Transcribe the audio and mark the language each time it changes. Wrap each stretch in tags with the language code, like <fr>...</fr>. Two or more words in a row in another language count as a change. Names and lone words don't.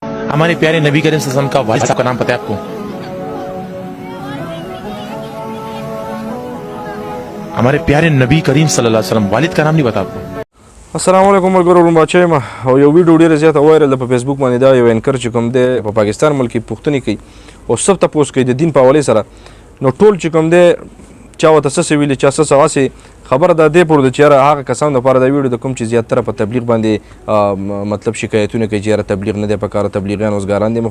<hi>हमारे प्यारे नबी करीम</hi> <ar>صلى الله عليه وسلم</ar> <hi>का वालिद साहब का नाम पता है आपको? हमारे प्यारे नबी करीम</hi> <ar>صلى الله عليه وسلم</ar> <hi>वालिद का नाम नहीं पता आपको?</hi> <ar>السلام علیکم</ar> <ps>ملګرو بچی ما او یو ویډیو ډیره زیاته وایرل په فیسبوک باندې دا یو انکر چې کوم دی په پاکستان ملک پښتني کوي او سب ته پوس کوي د دین په حواله سره نو ټول چې کوم دی چا وته څه ویلي چا څه واسي خبر ده دی پر د چیرې هغه کسان لپاره دا ویډیو د کوم چې زیاتره په تبلیغ باندې مطلب شکایتونه کوي چې تبلیغ نه دی په کار تبلیغیان اوسګاران دي</ps>